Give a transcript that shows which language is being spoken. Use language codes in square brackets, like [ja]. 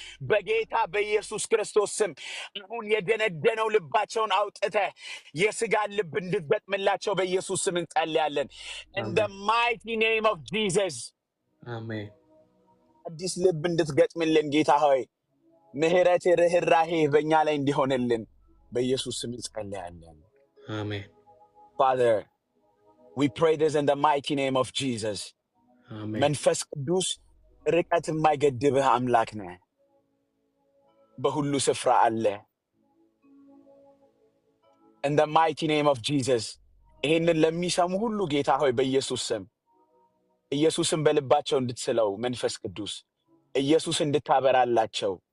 [am] በጌታ በኢየሱስ ክርስቶስ ስም አሁን የደነደነው ልባቸውን አውጥተህ የስጋን ልብ እንድትገጥምላቸው በኢየሱስ ስም እንጸልያለን። [en] in the mighty name of Jesus [am] አሜን አዲስ ልብ እንድትገጥምልን ጌታ ሆይ ምህረት ርህራሄ በእኛ ላይ እንዲሆንልን በኢየሱስ ስም እንጸልያለን። አሜን [en] Father, we pray this in the mighty name of Jesus. [am] አሜን መንፈስ ቅዱስ ርቀት የማይገድብህ አምላክ ነህ። በሁሉ ስፍራ አለ። [en] in the mighty name of Jesus [am] ይህንን ለሚሰሙ ሁሉ ጌታ ሆይ በኢየሱስ ስም ኢየሱስን በልባቸው እንድትስለው መንፈስ ቅዱስ ኢየሱስ እንድታበራላቸው